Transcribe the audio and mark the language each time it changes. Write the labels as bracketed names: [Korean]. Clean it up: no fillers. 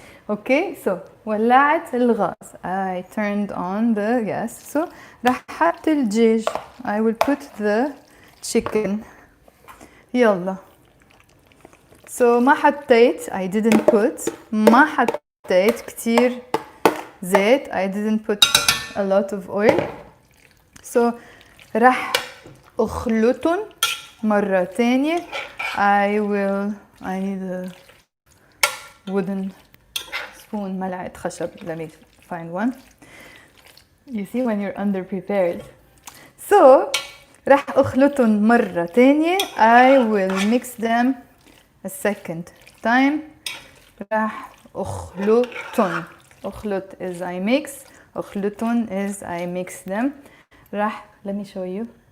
[Arabic] Okay, so ولعت الغاز. [English] I turned on the gas. [Arabic] So رح حط الدجاج. [English] I will put the chicken. يلا. [Arabic] So ما حطيت. [English] I didn't put. [Arabic] ما حطيت كتير زيت. [English] I didn't put a lot of oil. [Arabic] So رح أخلطن مرة تانية. [English] I need a wooden spoon. [Arabic] ملعقة خشب. [English] Let me find one. You see when you're underprepared. [Arabic] So رح أخلطن مرة تانية. [English] I will mix them a second time. [Arabic] رح أخلطن. [English] أخلط is I mix. أخلطن is I mix them. رح let me show you.